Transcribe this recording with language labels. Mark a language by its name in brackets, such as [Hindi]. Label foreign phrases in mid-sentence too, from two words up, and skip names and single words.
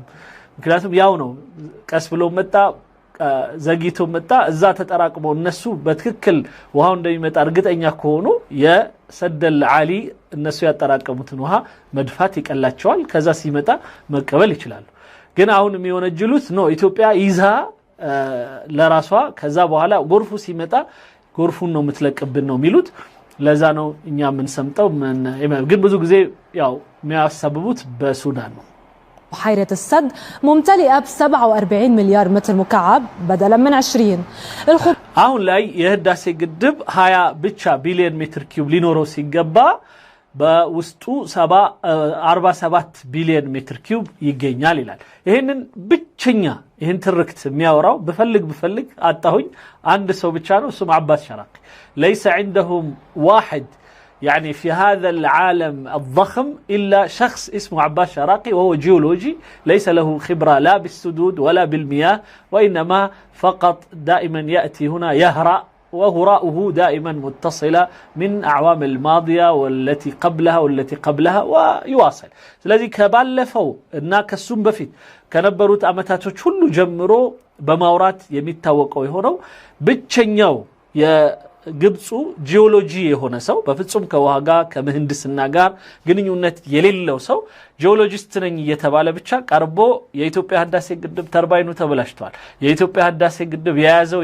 [Amharic] ምክንያቱም ያው ነው ቀስ ብሎ መጣ ዘግይቶ መጣ እዛ ተጠራቅመው እነሱ በትክክል ውሃው እንደሚመጣ እርግጠኛ ከሆኑ የሰደል ዓሊ እነሱ ያጠራቀሙትን ውሃ መድፋት ይቀላቸዋል። ከዛ ሲመጣ መቀበል ይችላሉ። ግን አሁን የሚወነጅሉት ነው ኢትዮጵያ ይዛ ለራሷ ከዛ በኋላ ጎርፉ ሲመጣ ጎርፉን ነው የምትለቅብን ነው የሚሉት። ለዛ ነው እኛ ምን ሰምጠው ግን ብዙ ጊዜ ያው የሚያሳብቡት በሱዳን ነው። [Arabic] بحيرة السد ممتلئة ب 47 مليار متر مكعب بدلا من 20. [Amharic] አሁን ላይ የህዳሴ ግድብ 20 ብቻ ቢሊዮን ሜትር ኪዩብ ሊኖረው ሲገባ በውስጡ 47 ቢሊዮን ሜትር ኪዩብ ይገኛል ይላል። ይሄንን ብቸኛ ይሄን ትርክት የሚያወራው በፈልግ አጣሁኝ አንድ ሰው ብቻ ነው። እሱም አባስ ሸራቂ [Arabic] ليس عندهم واحد يعني في هذا العالم الضخم إلا شخص اسمه عباس شراقي وهو جيولوجي ليس له خبرة لا بالسدود ولا بالمياه وإنما فقط دائما يأتي هنا يهرأ وهراؤه دائما متصلة من أعوام الماضية والتي قبلها ويواصل. [Amharic] ስለዚህ ከባለፈው እና ከሱም በፊት ከነበሩት አመታቶች ሁሉ ጀምሮ በማውራት የሚታወቀው የሆነው ብቸኛው የግብፁ ጂኦሎጂ የሆነ ሰው በፍጹም ከውሃ ጋር ከምህንድስና ጋር ግንኙነት የሌለው ሰው ጂኦሎጂስት ነኝ እየተባለ ብቻ ቀርቦ የኢትዮጵያ ህዳሴ ግድብ ተርባይኑ ተበላሽቷል፣ የኢትዮጵያ ህዳሴ ግድብ የያዘው